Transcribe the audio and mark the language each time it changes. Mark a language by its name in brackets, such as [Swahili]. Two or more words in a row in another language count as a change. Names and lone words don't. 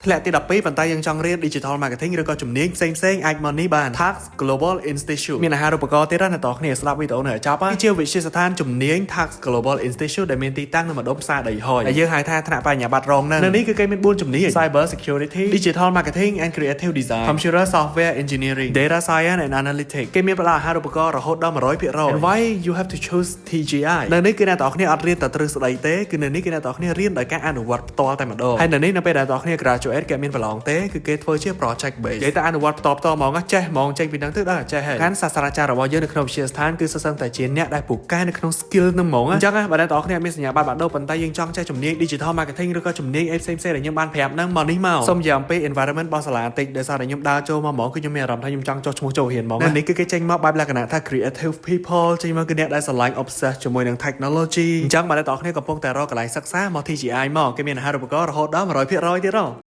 [Khmer] ធ្លាក់ទី12ប៉ុន្តែយើងចង់រៀន [English] Digital Marketing [Khmer] ឬក៏ជំនាញផ្សេងៗអាចមកនេះបាន Tax Global Institute មានអាហារូបករណ៍ទៀតណាអ្នកនរគ្នាស្ដាប់វីដេអូនេះឲ្យចប់គឺជាវិទ្យាស្ថានជំនាញ Tax Global Institute ដែលមានទីតាំងនៅម្ដុំផ្សារដីហុយហើយយើងហៅថាថ្នាក់បញ្ញាបត្ររងនៅនេះគឺគេមាន4ជំ នាញ [English] Cyber Security Digital Marketing and Creative Design Computer Software Engineering Data Science and Analytics [Khmer] គេមានផ្ដល់អាហារូបករណ៍រហូតដល់ 100% [English] And why you have to choose TGI [Khmer] នៅនេះគឺអ្នកនរគ្នាអត់រៀនតែទ្រឹស្ដីទេគឺនៅនេះគឺអ្នកន រគ្នារៀនដោយការអនុវត្តផ្ទាល់តែម្ដងហើយនៅនេះនៅពេលដែលអ្នកនរគ្នា graduate គេមានប្រឡងទេគឺគេធ្វើជា [English] project base [Khmer] និយាយតែអនុវត្តផ្ទាល់ហ្មង ចេះហ្មងចេញពីហ្នឹងទៅដល់ចេះហើយខាងសាស្ត្រាចារ្យរបស់យើងនៅក្នុងវិទ្យាស្ថានគឺសរសឹងតែជាអ្នកដែលពូកែនៅក្នុង skill ហ្នឹងហ្មងអញ្ចឹងបើអ្នកនរគ្នាមានសញ្ញាបត្របាក់ដូរប៉ុន្តែយើងចង់ចេះជំនាញ [English] digital marketing [Khmer] ឬក៏ជំនាញអីផ្សេងៗដែលខ្ញុំបានប្រាប់ហ្នឹងមកនេះមកសូមនិយាយអំពី environment របស់សាលាបន្តិចដោយសារតែខ្ញុំដើរចូលមកហ្មងគឺខ្ញុំមានអារម្មណ៍ថាខ្ញុំចង់ចុះឈ្មោះចូលរៀនហ្មងនេះគឺគេចេញមកបែបលក្ខណៈថា [English] creative people [Khmer] ចេញមកគឺអ្នកដែលស្រឡាញ់ obsess ជាមួយនឹង technology អញ្ចឹងបើអ្នកនរគ្នាកំពុងតែរកកន្លែងសិក្សាមក TGI មកគេមានអាហារូបករណ៍រហូតដល់ 100% ទៀតហ៎